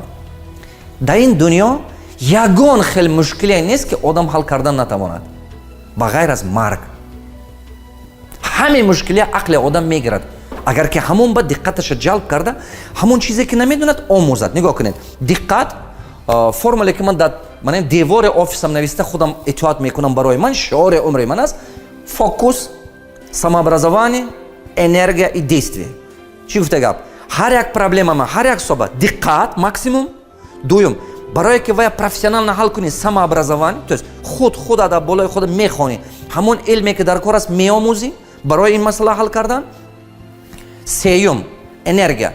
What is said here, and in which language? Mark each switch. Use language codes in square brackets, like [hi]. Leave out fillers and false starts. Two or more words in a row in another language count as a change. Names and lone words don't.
[tg] дар ин дунё ягон хел мушкиле нест ки одам ҳал кардан натавонад ба ғайр аз марг. ҳамин мушкиле ақли одам мегирад. агар ки ҳамон ба диққаташа ҷалб карда, ҳамон чизе ки намедонад омӯзад. нигоҳ кунед, диққат формуле ки ман дар девори офисам нависта худам итоат мекунам барои ман, шиори умри ман аст: [ru] фокус, самообразование, энергия и действие. [tg] чӣ гуфта гап? ҳар як проблемама, ҳар як соҳба диққат максимум. дуюм, барое ки вая профессионально ҳал кунӣ, самообразование, [ru] то есть [tg] худат дар болои худ мехонӣ, ҳамон илме ки дар кор аст меомӯзӣ барои ин масъала ҳал кардан. сеюм, энергия.